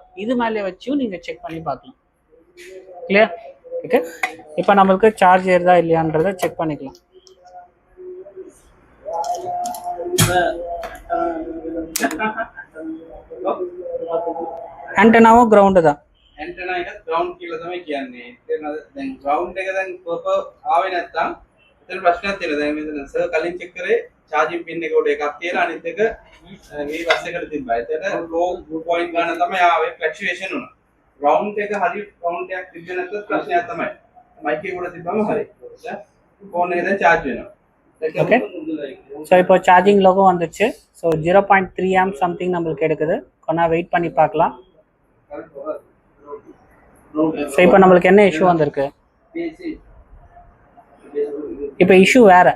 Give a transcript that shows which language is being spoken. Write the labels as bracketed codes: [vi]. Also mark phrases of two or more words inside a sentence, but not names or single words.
[ta] இது மேலே வச்சும் நீங்கள் செக் பண்ணி பார்க்கலாம். கிளியர்? ஓகே, இப்போ நம்மளுக்கு சார்ஜ் ஏறுதா இல்லையான்றதை செக் பண்ணிக்கலாம். ஆண்டனாவும் கிரவுண்டு தான். [si] ඇන්ටනා එක ග්‍රවුන්ඩ් කියලා තමයි කියන්නේ. තේරෙනවද? දැන් ග්‍රවුන්ඩ් එක දැන් ප්‍රොපර් ආවේ නැත්තම් එතන ප්‍රශ්නයක් තියෙනවා. දැන් මෙතන සර් කලින් චෙක් කරේ [en] charging pin [si] එක උඩ එකක් තියලා අනිත් එක මේ බස් එකට තිබ්බා. එතන [en] low point [si] ගන්න තමයි ආවේ fluctuation උනා. ground එක හරි ground එකක් තිබ්බේ නැත්නම් ප්‍රශ්නයක් තමයි. mic එක උඩ තිබ්බම හරි. phone එක දැන් charge වෙනවා. [ta] Okay. ஸோ இப்போ சார்ஜிங் லோகோ வந்துச்சு. ஸோ 0.3 ஆம் சம்திங் நம்மளுக்கு எடுக்குது. கொஞ்சம் வெயிட் பண்ணி பார்க்கலாம். ஸோ இப்போ நம்மளுக்கு என்ன இஷ்யூ வந்திருக்கு? இப்போ இஷ்யூ வேற.